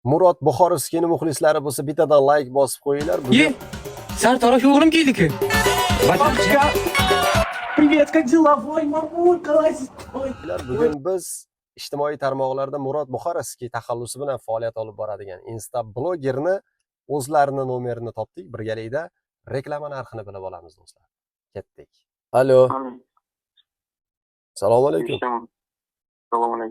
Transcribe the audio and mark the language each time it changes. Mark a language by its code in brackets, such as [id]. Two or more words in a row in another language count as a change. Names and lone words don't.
[uz] Murod Buxorovskiyning muxlislari bo'lsa bittadan like bosib qo'yinglar. Ye, sartarosh o'g'lim keldi-ku. [ru] Папочка, привет, как дела? Ой, мамулька, ой. [uz] Bugun biz ijtimoiy tarmoqlarda Murod Buxorovskiy taxallusi bilan faoliyat olib boradigan Insta blogerni o'zlarini nomerini topdik. Birgalikda reklama narxini bilib olamiz do'stlar. Ketdik. Alo. Assalomu alaykum. Assalomu alaykum.